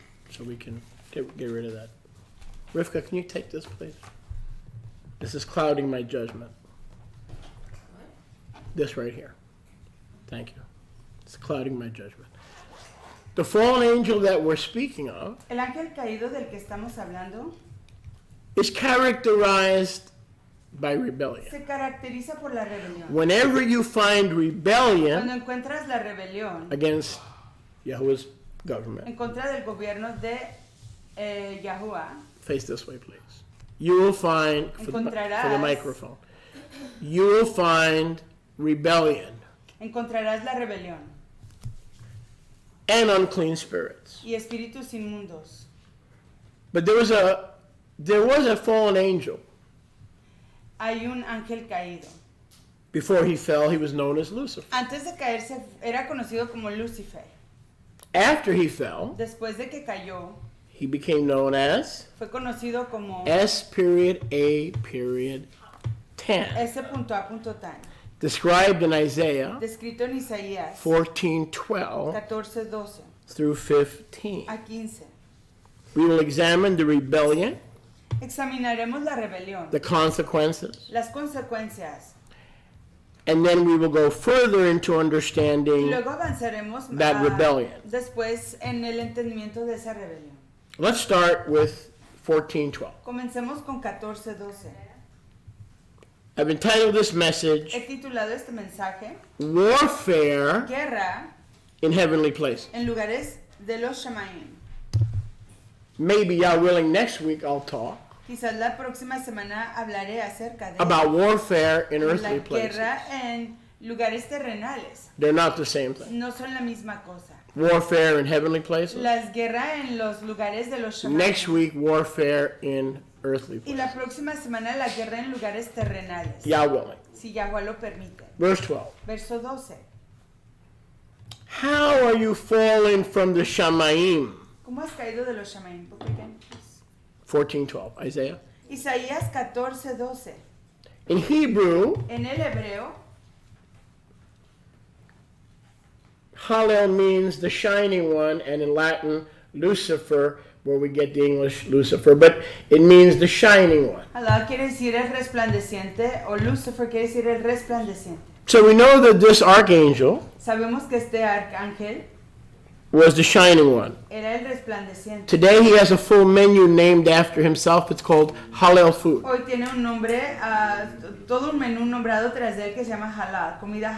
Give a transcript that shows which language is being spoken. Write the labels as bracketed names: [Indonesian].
[English] So we can get rid of that. Rivka, can you take this, please? This is clouding my judgment. This right here. Thank you. It's clouding my judgment. The fallen angel that we're speaking of [Spanish] El ángel caído del que estamos hablando [English] is characterized by rebellion. [Spanish] se caracteriza por la rebelión. [English] Whenever you find [Spanish] Cuando [English] rebellion [Spanish] encuentras la rebelión [English] against Yahuwah's government, [Spanish] en contra del gobierno de Yahuwah, [English] face this way, please. You will find, for the microphone, you will find rebellion, [Spanish] encontrarás la rebelión [English] and unclean spirits. [Spanish] y espíritus inmundos. [English] But there was a fallen angel. [Spanish] Hay un ángel caído. [English] Before he fell, he was known as Lucifer. [Spanish] Antes de caerse era conocido como Lucifer. [English] After he fell, [Spanish] Después de que cayó, [English] he became known as [Spanish] fue conocido como [English] S.A.10, [Spanish] S.A.tan, [English] described in Isaiah [Spanish] descrito en Isaías [English] 14:12 [Spanish] 14:12 [English] through 15. [Spanish] a 15. [English] We will examine the rebellion, [Spanish] Examinaremos la rebelión, [English] the consequences, [Spanish] las consecuencias, [English] and then we will go further into [Spanish] y [English] understanding [Spanish] luego avanzaremos [English] that rebellion. [Spanish] después en el entendimiento de esa rebelión. [English] Let's start with 14:12. [Spanish] Comencemos con 14:12. [English] I've entitled this message [Spanish] He titulado este mensaje [English] Warfare [Spanish] Guerra [English] in Heavenly Places. [Spanish] en lugares de los Shamaim. [English] Maybe, y'all willing, next week I'll talk [Spanish] Quizás la próxima semana hablaré acerca de [English] about warfare in [Spanish] la [English] earthly places. [Spanish] guerra en lugares terrenales. [English] They're not the same thing. [Spanish] No son la misma cosa. [English] Warfare in heavenly places. [Spanish] Las guerras en los lugares de los Shamaim. [English] Next week, warfare in earthly [Spanish] Y la [English] places. [Spanish] próxima semana la guerra en lugares terrenales. [English] Y'all willing. [Spanish] Si Yahweh lo permite. [English] Verse 12. [Spanish] Verso 12. [English] How are you fallen from the Shamaim? [Spanish] ¿Cómo has caído de los Shamaim? [English] Book again, please. 14:12. Isaiah. [Spanish] Isaías 14:12. [English] In Hebrew, [Spanish] En el hebreo, [English] Hallel means the shining one, and in Latin, Lucifer, where we get the English Lucifer, but it means the shining one. [Spanish] Halal quiere decir el resplandeciente o Lucifer quiere decir el resplandeciente. [English] So we know that this archangel [Spanish] Sabemos que este arcángel [English] was the shining one. [Spanish] era el resplandeciente. [English] Today he has a full menu named after himself. It's called Hallel food. [Spanish] Hoy tiene un nombre, todo un menú nombrado tras de él que se llama halal, comida